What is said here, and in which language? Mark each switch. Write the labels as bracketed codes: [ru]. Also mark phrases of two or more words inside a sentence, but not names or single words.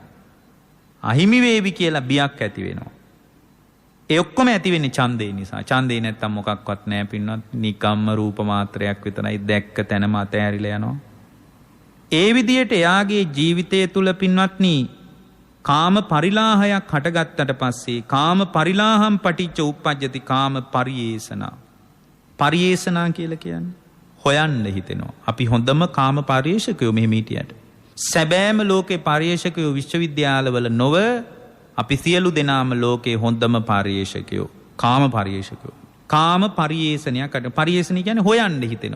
[si] අහිමි වේවි කියලා බියක් ඇති වෙනවා. ඒ ඔක්කොම ඇති වෙන්නේ ඡන්දේ නිසා. ඡන්දේ නැත්තම් මොකක්වත් නැහැ පින්නත්. නිකම්ම රූප මාත්‍රයක් විතරයි දැක්ක තැනම අතෑරිලා යනවා. ඒ විදියට එයාගේ ජීවිතය තුල පින්වත්නි කාම පරිලාහයක් හටගත්තට පස්සේ [pi] කාම පරිලාහම් පටිච්ච උප්පජ්ජති කාම පරියේෂණා. [si] පරියේෂණා කියලා කියන්නේ හොයන්න හිතෙනවා. අපි හොඳම කාම පරියේෂකයෝ මෙහෙම හිටියට. සැබෑම ලෝකේ පරියේෂකයෝ විශ්වවිද්‍යාලවල නොව අපි සියලු දෙනාම ලෝකේ හොඳම පරියේෂකයෝ කාම පරියේෂකයෝ. කාම පරියේෂණයක් අට පරියේෂණ කියන්නේ හොයන්න හිතෙනවා.